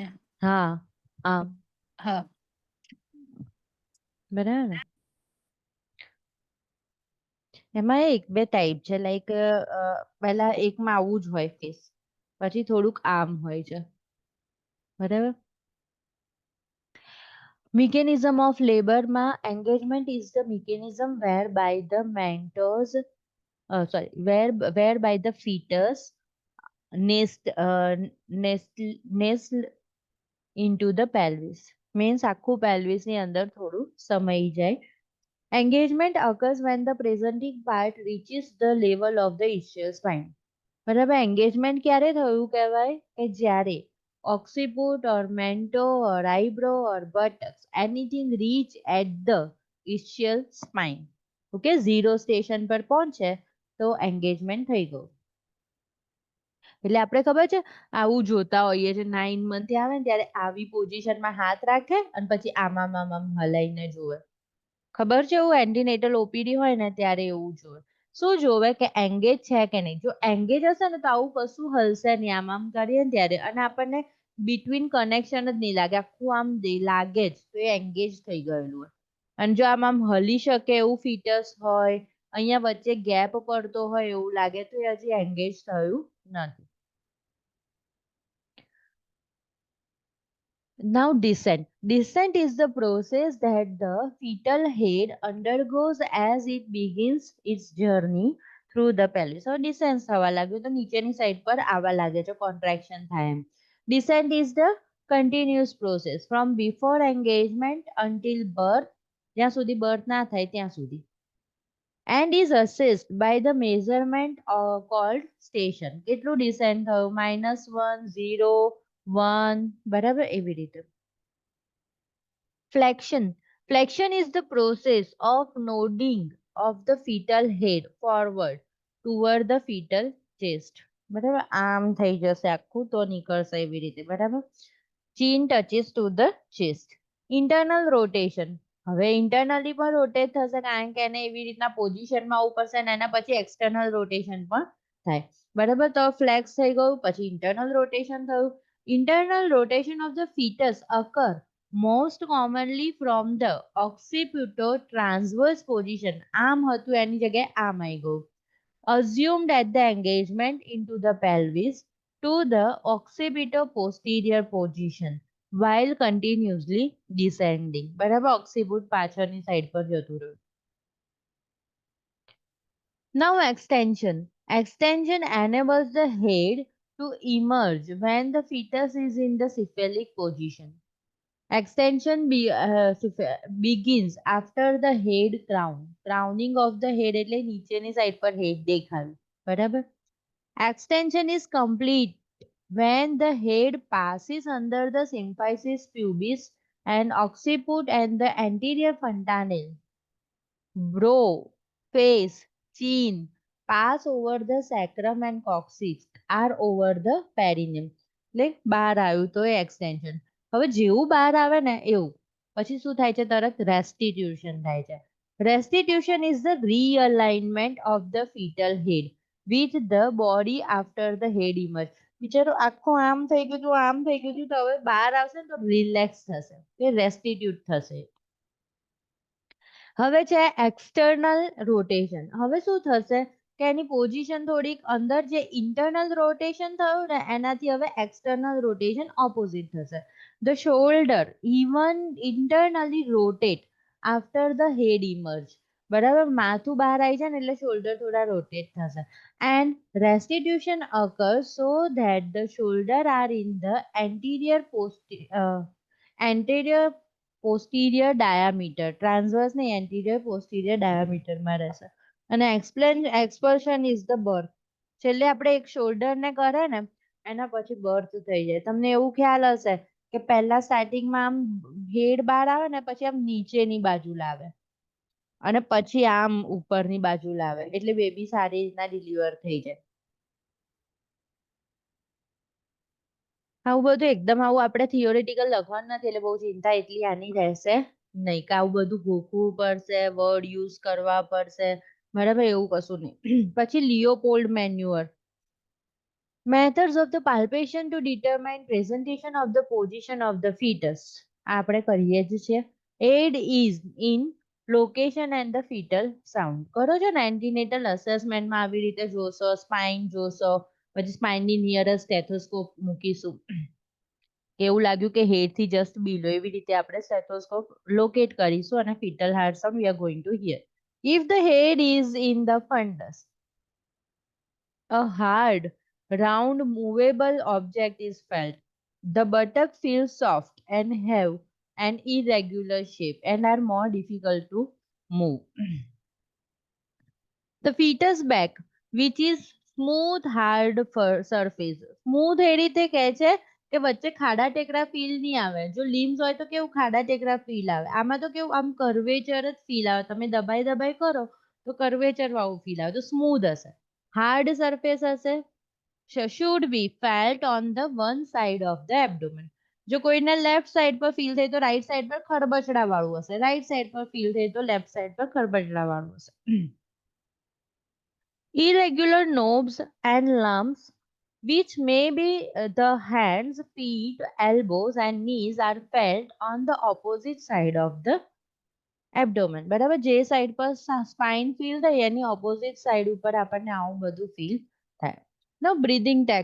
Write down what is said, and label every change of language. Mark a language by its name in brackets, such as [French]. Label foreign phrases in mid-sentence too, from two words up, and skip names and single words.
[Gujarati] હા, હા, બરાબર. એમાં એક બે ટાઈપ છે, લાઈક પહેલા એકમાં આવું જ હોય ફેસ, પછી થોડુંક આમ હોય છે. બરાબર. [English] Mechanism of labor માં engagement is the mechanism whereby the mentors whereby the fetus nest into the pelvis. [Gujarati] Means આખું pelvis ની અંદર થોડું સમાઈ જાય. [English] Engagement occurs when the presenting part reaches the level of the ischial spine. બરાબર, engagement [Gujarati] ક્યારે થયું કહેવાય કે જ્યારે [English] occiput or mento or eyebrow or buttocks anything reach at the ischial spine. [Gujarati] ઓકે, 0 સ્ટેશન પર પહોંચે તો engagement થઈ ગયું. એટલે આપણે ખબર છે આવું જોતા હોઈએ છે, 9 મંથ આવે ને ત્યારે આવી પોઝિશનમાં હાથ રાખે અને પછી આમ હલાઈને જોવે. ખબર છે, એવું [English] antenatal OPD [Gujarati] હોય ને ત્યારે એવું જોવે. શું જોવે કે એંગેજ છે કે નહીં. જો એંગેજ હશે ને તો આવું કશું હલશે નહીં, આમ કરીએ ને ત્યારે, અને આપણને [English] between connection [Gujarati] જ નહીં લાગે, આખું આમ લાગે જ તો એ એંગેજ થઈ ગયેલું હોય. અને જો આમ હલી શકે એવું ફીટસ હોય, અહીંયા વચ્ચે ગેપ પડતો હોય એવું લાગે તો એ હજી એંગેજ થયું નથી. [English] Now descent. Descent is the process that the fetal head undergoes as it begins its journey through the pelvis. So descent [Gujarati] થવા લાગ્યું તો નીચેની સાઈડ પર આવવા લાગે છે contraction થાય એમ. [English] Descent is the continuous process from before engagement until birth, [Gujarati] જ્યાં સુધી birth ના થાય ત્યાં સુધી, [English] and is assessed by the measurement called station. [Gujarati] કેટલું descent થયું? -1, 0, 1, બરાબર એવી રીતે. [English] Flexion. Flexion is the process of nodding of the fetal head forward toward the fetal chest. [Gujarati] બરાબર આમ થઈ જશે આખું તો નીકળશે એવી રીતે બરાબર. [English] Chin touches to the chest. Internal rotation. [Gujarati] હવે ઇન્ટરનલી પણ રોટેટ થશે કારણ કે એને એવી રીતના પોઝિશનમાં આવવું પડશે અને એના પછી [English] external rotation [Gujarati] પણ થાય બરાબર. તો ફ્લેક્સ થઈ ગયું પછી [English] internal rotation [Gujarati] થયું. [English] Internal rotation of the fetus occur most commonly from the occipito-transverse position. [Gujarati] આમ હતું એની જગ્યાએ આમ આવી ગયું. [English] Assumed at the engagement into the pelvis to the occipito-posterior position while continuously descending. [Gujarati] બરાબર occiput પાછળની સાઈડ પર જતું રહ્યું. [English] Now extension. Extension enables the head to emerge when the fetus is in the cephalic position. Extension begins after the head crown. Crowning of the head [Gujarati] એટલે નીચેની સાઈડ પર head દેખાયું બરાબર. [English] Extension is complete when the head passes under the symphysis pubis and occiput and the anterior fontanelle. Brow, face, chin pass over the sacrum and coccyx are over the perineum. [Gujarati] એટલે બહાર આવ્યું તો એ extension. હવે જેવું બહાર આવે ને એવું પછી શું થાય છે તરત restitution થાય છે. [English] Restitution is the realignment of the fetal head with the body after the head emerge. [Gujarati] બિચારો આખું આમ થઈ ગયું હતું આમ થઈ ગયું હતું તો હવે બહાર આવશે ને તો રિલેક્સ થશે એ રેસ્ટિટ્યુટ થશે. હવે છે [English] external rotation. [Gujarati] હવે શું થશે કે એની પોઝિશન થોડીક અંદર જે [English] internal rotation [Gujarati] થયું ને એનાથી હવે [English] external rotation opposite [Gujarati] થશે. [English] The shoulder even internally rotate after the head emerge. [Gujarati] બરાબર માથું બહાર આવી જાય ને એટલે શોલ્ડર થોડા રોટેટ થશે. [English] And restitution occurs so that the shoulder are in the anterior posterior diameter. Transverse ને anterior posterior diameter [Gujarati] માં રહેશે. [English] અને expulsion is the birth. [Gujarati] છેલ્લે આપણે એક shoulder ને કરે ને એના પછી birth થઈ જાય. તમને એવું ખ્યાલ હશે કે પહેલા સ્ટાર્ટિંગમાં આમ હેડ બહાર આવે ને પછી આમ નીચેની બાજુ લાવે અને પછી આમ ઉપરની બાજુ લાવે એટલે બેબી સારી રીતના ડિલિવર થઈ જાય. આવું બધું એકદમ આવું આપણે થિયોરિટિકલ લખવાનું નથી એટલે બહુ ચિંતા એટલી આની રહેશે નહીં કે આવું બધું ગોખવું પડશે [English] word use [Gujarati] કરવા પડશે બરાબર એવું કશું નહીં. પછી [English] Leopold maneuver. Methods of the palpation to determine presentation of the position of the fetus. [Gujarati] આપણે કરીએ જ છીએ. [English] Aid is in location and the fetal sound. [Gujarati] કરો છો ને [English] antenatal assessmentમાં [Gujarati] આવી રીતે જોશો સ્પાઇન જોશો પછી સ્પાઇનની [English] nearest stethoscope [Gujarati] મૂકીશું. એવું લાગ્યું કે હેડ થી [English] just below [Gujarati] એવી રીતે આપણે સ્ટેથોસ્કોપ લોકેટ કરીશું અને [English] fetal heart sound we are going to hear. If the head is in the fundus, a hard round movable object is felt. The buttock feels soft and have an irregular shape and are more difficult to move. The fetus back, which is smooth hard surface. [Gujarati] Smooth એ રીતે કહે છે કે વચ્ચે ખાડા ટેકરા ફીલ નહીં આવે. જો લીમ્સ હોય તો કેવું ખાડા ટેકરા ફીલ આવે. આમાં તો કેવું આમ કર્વેચર જ ફીલ આવે. તમે દબાઈ દબાઈ કરો તો કર્વેચર વાળું ફીલ આવે તો સ્મૂધ હશે. [English] hard surface હશે should be felt on the one side of the abdomen. [Gujarati] જો કોઈને [English] left side [Gujarati] પર ફીલ થાય તો [English] right side [Gujarati] પર ખરબચડા વાળું હશે [English] right side [Gujarati] પર ફીલ થાય તો [English] left side [Gujarati] પર ખરબચડા વાળું હશે. [English] Irregular knobs and lumps which may be the hands, feet, elbows and knees are felt on the opposite side of the abdomen. [Gujarati] બરાબર જે સાઈડ પર સ્પાઇન ફીલ થાય એની [English] opposite side [Gujarati] ઉપર આપણને આવું બધું ફીલ થાય.